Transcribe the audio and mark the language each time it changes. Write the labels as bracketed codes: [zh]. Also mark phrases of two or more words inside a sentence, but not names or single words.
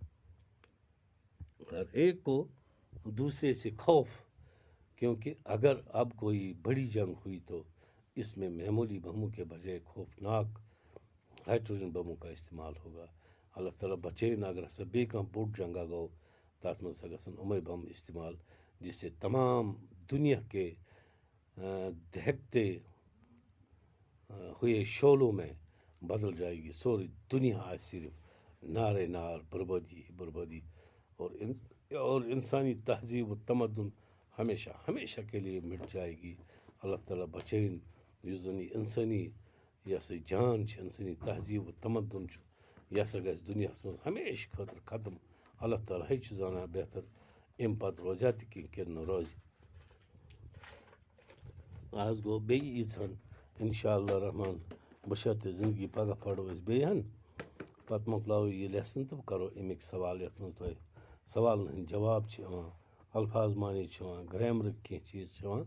[ur] ہر ایک کو دوسرے سے خوف کیونکہ اگر اب کوئی بڑی جنگ ہوئی تو اس میں معمولی بموں کے بجائے خوفناک ہائیڈروجن بموں کا استعمال ہوگا. [ks] اللہ تعالیٰ بچٲیِن اگر ہسا بیٚیہِ کانٛہہ بوٚڑ جنگا گوٚو تتھ منٛز ہسا گژھن یِمے بم استعمال [ur] جس سے تمام دنیا کے دہتے ہوئے شعلوں میں بدل جائے گی. [ks] سورُے دنیا آسہِ صرف نارے نار [ur] بربادی ہی بربادی اور انسانی تہذیب و تمدن ہمیشہ ہمیشہ کے لیے مٹ جائے گی. [ks] اللہ تعالیٰ بچٲیِن یُس زن یہِ انسٲنی یہِ ہسا جان چھِ انسٲنی تہذیب و تمدن چھُ یہِ ہسا گژھِ دُنیاہس منٛز ہمیشہِ خٲطرٕ ختم. اللہ تعالیٰ ہے چھُ زانان بہتر امہِ پتہٕ روزیا تہِ کینٛہہ کِنہٕ نہٕ روزِ. آز گوٚو بیٚیہِ ییٖژہن [ar] انشاء اللہ [ks] رحمان بشرطِ زندگی پگاہ پرو أسۍ بیٚیہِ ہن پتہٕ مۄکلاوو یہِ لیسن تہٕ کرو امیِکۍ سوال یتھ منٛز تۄہہِ سوالن ہٕنٛدۍ جواب چھِ یِوان الفاظ معنی چھِ یِوان گرٛیمرٕکۍ کینٛہہ چیٖز چھِ یِوان.